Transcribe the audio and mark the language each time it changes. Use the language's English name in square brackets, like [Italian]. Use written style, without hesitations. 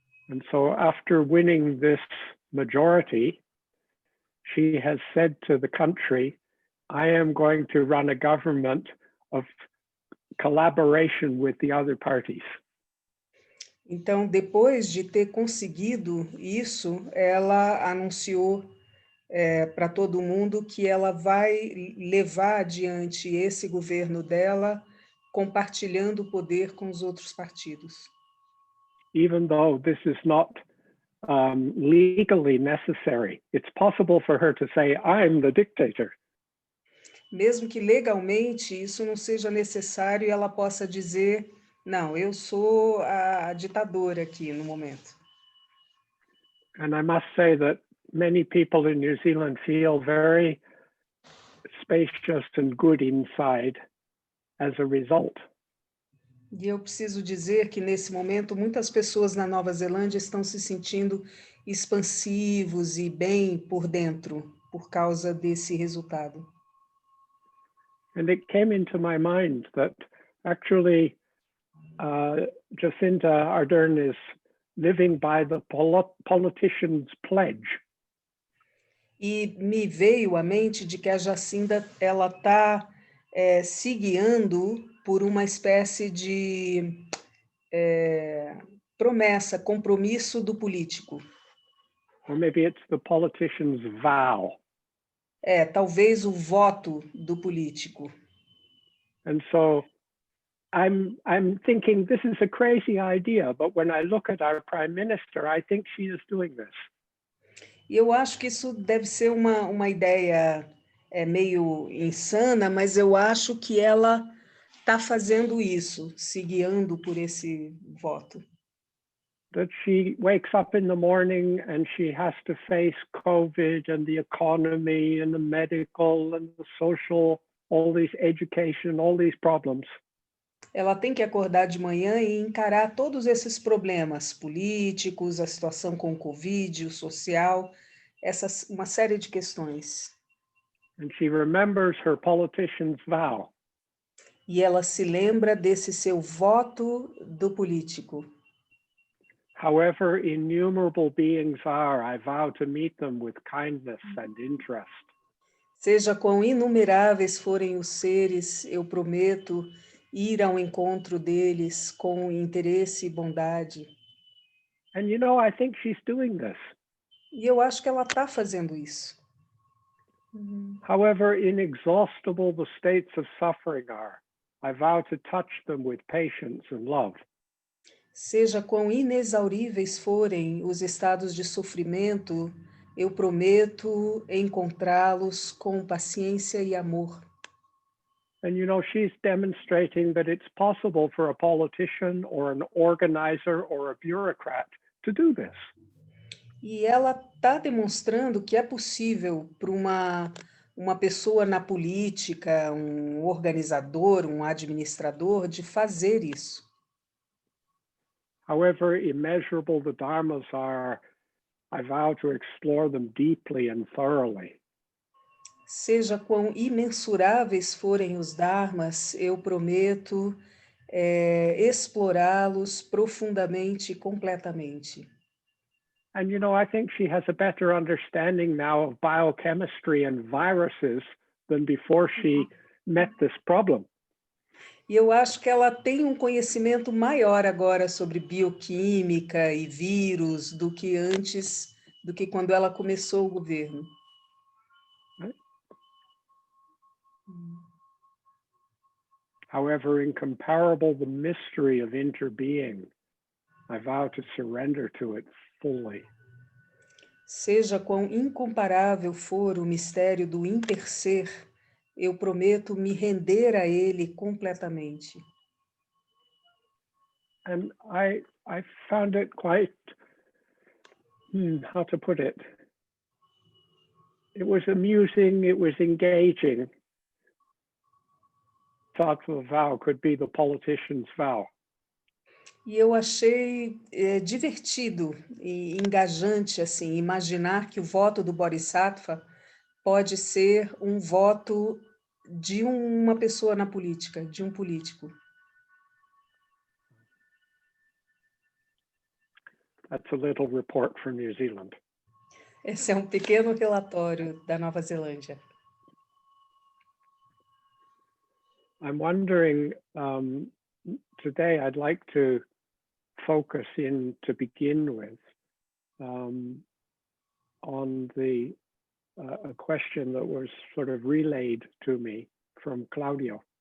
[English] And so after winning this majority, she has said to the country, I am going to run a government of collaboration with the other parties. [Portuguese] Então, depois de ter conseguido isso, ela anunciou para todo mundo que ela vai levar adiante esse governo dela, compartilhando o poder com os outros partidos. [English] Even though this is not legally necessary, it's possible for her to say, I'm the dictator. [Portuguese] Mesmo que legalmente isso não seja necessário e ela possa dizer, não, eu sou a ditadora aqui no momento. [English] And I must say that many people in New Zealand feel very spacious and good inside as a result. [Portuguese] E eu preciso dizer que nesse momento muitas pessoas na Nova Zelândia estão se sentindo expansivos e bem por dentro por causa desse resultado. [English] And it came into my mind that actually Jacinda Ardern is living by the politician's pledge. [Portuguese] E me veio à mente de que a Jacinda ela está se guiando por uma espécie de promessa, compromisso do político. [English] Or maybe it's the politician's vow. [Portuguese] Talvez o voto do político. [English] And so I'm thinking this is a crazy idea, but when I look at our prime minister, I think she is doing this. [Portuguese] E eu acho que isso deve ser uma ideia meio insana, mas eu acho que ela está fazendo isso, se guiando por esse voto. [English] That she wakes up in the morning and she has to face COVID and the economy and the medical and the social, all these education, all these problems. [Portuguese] Ela tem que acordar de manhã e encarar todos esses problemas políticos, a situação com o Covid, o social, uma série de questões. [English] And she remembers her politician's vow. [Portuguese] E ela se lembra desse seu voto do político. [English] However innumerable beings are, I vow to meet them with kindness and interest. [Portuguese] Seja quão inumeráveis forem os seres, eu prometo ir ao encontro deles com interesse e bondade. [English] And you know, I think she's doing this. [Portuguese] E eu acho que ela está fazendo isso. [English] However inexhaustible the states of suffering are, I vow to touch them with patience and love. [Portuguese] Seja quão inexauríveis forem os estados de sofrimento, eu prometo encontrá-los com paciência e amor. [English] And you know, she's demonstrating that it's possible for a politician or an organizer or a bureaucrat to do this. [Portuguese] E ela está demonstrando que é possível para uma pessoa na política, um organizador, um administrador, de fazer isso. [English] However immeasurable the dharmas are, I vow to explore them deeply and thoroughly. [Portuguese] Seja quão imensuráveis forem os dharmas, eu prometo explorá-los profundamente e completamente. [English] And you know, I think she has a better understanding now of biochemistry and viruses than before she met this problem. [Portuguese] E eu acho que ela tem um conhecimento maior agora sobre bioquímica e vírus do que antes, do que quando ela começou o governo. [English] However incomparable the mystery of interbeing, I vow to surrender to it fully. [Portuguese] Seja quão incomparável for o mistério do interser, eu prometo me render a ele completamente. [English] And I found it quite, how to put it? It was amusing, it was engaging. Thought the vow could be the politician's vow. [Portuguese] E eu achei divertido e engajante assim imaginar que o voto do Bodhisattva pode ser um voto de uma pessoa na política, de um político. [English] That's a little report from New Zealand. [Portuguese] Esse é um pequeno relatório da Nova Zelândia. [English] I'm wondering, today I'd like to focus in to begin with on a question that was sort of relayed to me from Claudio.